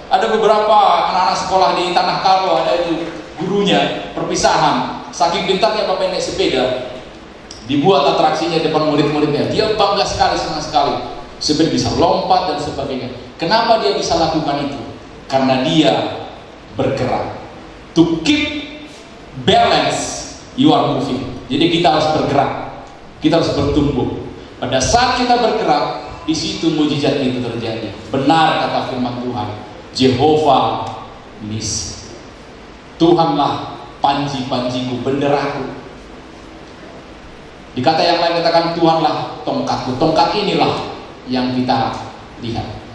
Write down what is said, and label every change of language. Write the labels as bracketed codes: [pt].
[id] Ada beberapa anak-anak sekolah di Tanah Karo, ada itu gurunya perpisahan. Saking pintarnya bapak naik sepeda, dibuat atraksinya depan murid-muridnya. Dia bangga sekali, senang sekali. Sepeda bisa lompat dan sebagainya. Kenapa dia bisa lakukan itu? Karena dia bergerak. [en] To keep balance, you are moving. [id] Jadi kita harus bergerak, kita harus bertumbuh. Pada saat kita bergerak, di situ mujizat itu terjadi. Benar kata firman Tuhan, Jehovah Nisi. Tuhanlah panji-panjiku, benderaku. Di kata yang lain katakan Tuhanlah tongkatku. Tongkat inilah yang kita lihat.